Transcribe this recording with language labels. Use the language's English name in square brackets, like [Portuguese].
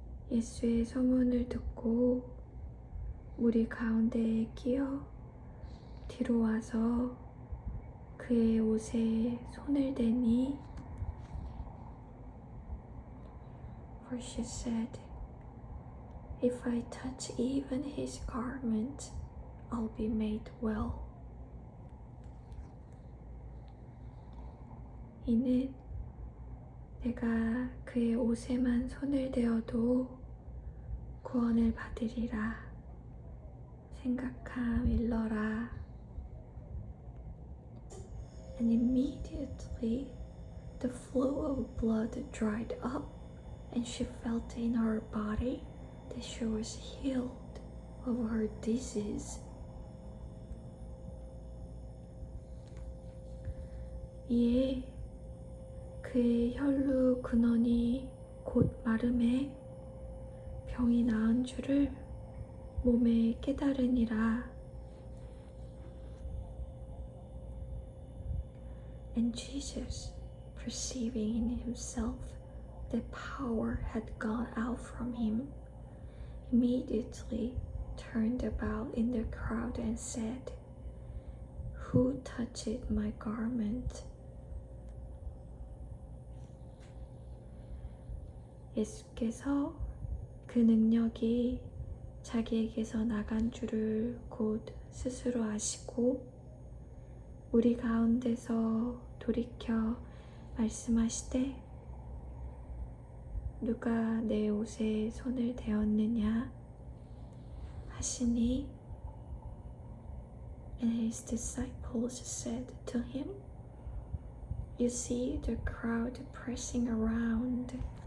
[Korean] 예수의 소문을 듣고 무리 가운데에 끼어 뒤로 와서 그의 옷에 손을 대니 [English] For she said, If I touch even his garment, I'll be made well. [Korean] 이는 내가 그의 옷에만 손을 대어도 구원을 받으리라 생각함일러라. [English] And immediately the flow of blood dried up, and she felt in her body that she was healed of her disease. [Korean] 이에 그의 혈루 근원이 곧 마름에 병이 나은 줄을 몸에 깨달으니라. [English] And Jesus, perceiving in himself that power had gone out from him, immediately turned about in the crowd and said, Who touched my garment? [Korean] 예수께서 그 능력이 자기에게서 나간 줄을 곧 스스로 아시고 우리 가운데서 돌이켜 말씀하시되 누가 내 옷에 손을 대었느냐 하시니 [English] And his disciples said to him, You see the crowd pressing around.